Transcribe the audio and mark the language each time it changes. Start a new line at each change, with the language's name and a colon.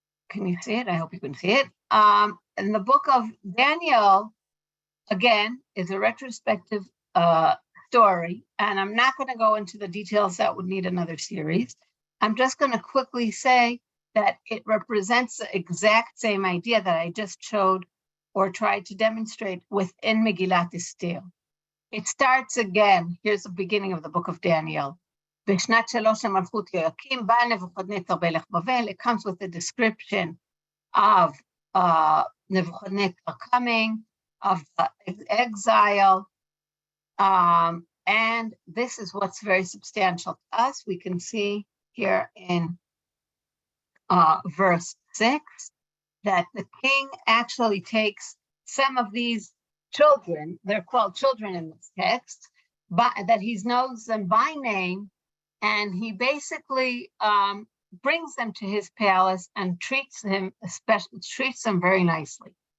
English: Can you see it? I hope you can see it. In the book of Daniel, again, is a retrospective story, and I'm not going to go into the details. That would need another series. I'm just going to quickly say that it represents the exact same idea that I just showed or tried to demonstrate within Megillat Esther. It starts again. Here's the beginning of the book of Daniel.
Hebrew: בשנת 3 למלכות יהויקים בא נבוכדנצר מלך בבל.
English: It comes with a description of Nebuchadnezzar coming, of the exile, and this is what's very substantial to us. We can see here in verse 6 that the king actually takes some of these children, they're called children in this text, but that he knows them by name, and he basically brings them to his palace and treats them very nicely.